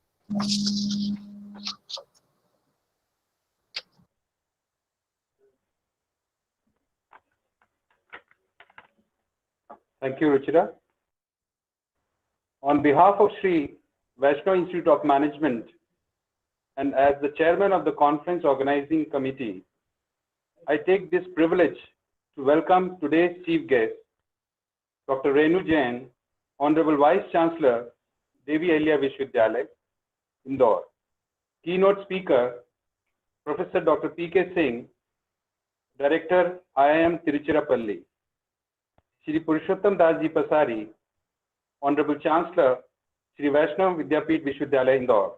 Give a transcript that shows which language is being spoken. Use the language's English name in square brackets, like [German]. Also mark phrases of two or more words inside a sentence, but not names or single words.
[English] Thank you, Ruchira. On behalf of Sri Vaishnav Institute of Management and as the chairman of the conference organizing committee, I take this privilege to welcome today's chief guest, Dr. Renu Jain, Honorable Vice Chancellor, Devi Ahilya Vishwavidyalaya, Indore. Keynote speaker, Professor Dr. P.K. Singh, Director, IIM Tiruchirappalli. Shri Purushottam Das Ji Pasari, Honorable Chancellor, Shri Vaishnav Vidyapeeth Vishwavidyalaya, Indore.